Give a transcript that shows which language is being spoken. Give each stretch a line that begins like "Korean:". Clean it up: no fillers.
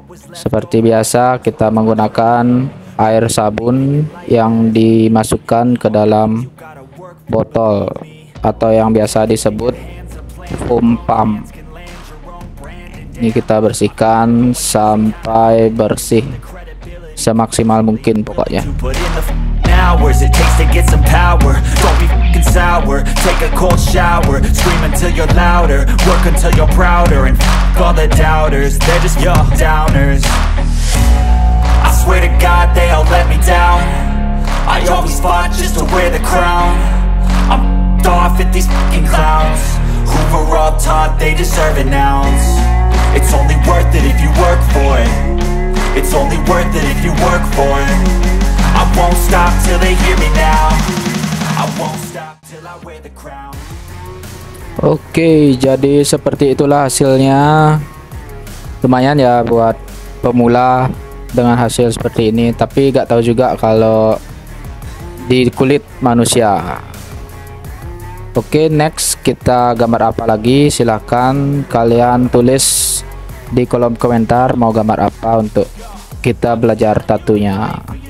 Indonesian: Seperti biasa, kita menggunakan air sabun yang dimasukkan ke dalam botol atau yang biasa disebut foam pump. Ini kita bersihkan sampai bersih semaksimal mungkin pokoknya.
English: Hours it takes to get some power. Don't be fucking sour. Take a cold shower. Scream until you're louder. Work until you're prouder. And all the doubters, they're just downers. I swear to God they all let me down. I always fought just to wear the crown. I'm off at these fucking clowns who were all taught they deserve an ounce. It's only worth it if you work for it. It's only worth it if you work for it. I won't stop till they hear me now. I won't stop till I wear the crown.
Indonesian: Oke, jadi seperti itulah hasilnya. Lumayan ya buat pemula dengan hasil seperti ini, tapi gak tahu juga kalau di kulit manusia. Oke, next kita gambar apa lagi? Silahkan kalian tulis di kolom komentar mau gambar apa untuk kita belajar tatunya.